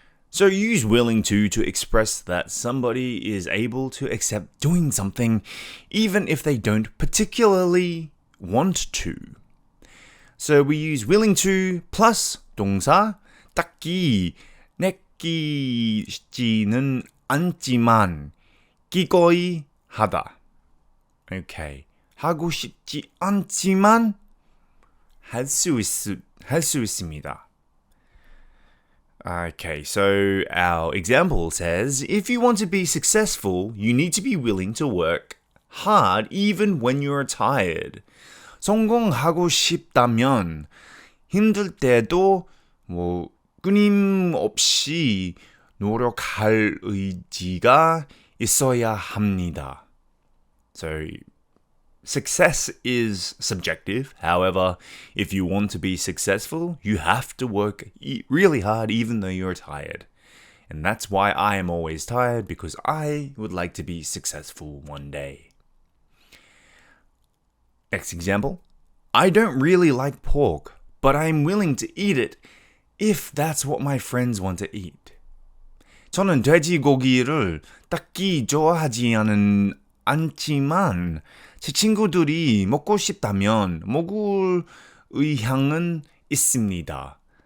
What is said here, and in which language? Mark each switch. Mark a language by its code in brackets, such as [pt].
[en] So use willing to express that somebody is able to accept doing something even if they don't particularly want to. So we use willing to plus [ko] 동사 딱히 내키지는 않지만 기꺼이 하다. [en] Okay. [ko] 하고 싶지 않지만 할 수 있습니다. [en] Okay, so our example says, if you want to be successful, you need to be willing to work hard even when you're tired. [ko] 성공하고 싶다면 힘들 때도 끊임없이 노력할 의지가 있어야 합니다. [en] So, success is subjective. However, if you want to be successful, you have to work really hard even though you're tired. And that's why I am always tired, because I would like to be successful one day. Next example. I don't really like pork, but I'm willing to eat it if that's what my friends want to eat. [ko] 저는 돼지고기를 딱히 좋아하지 않지만 제 친구들이 먹고 싶다면 먹을 의향은 있습니다.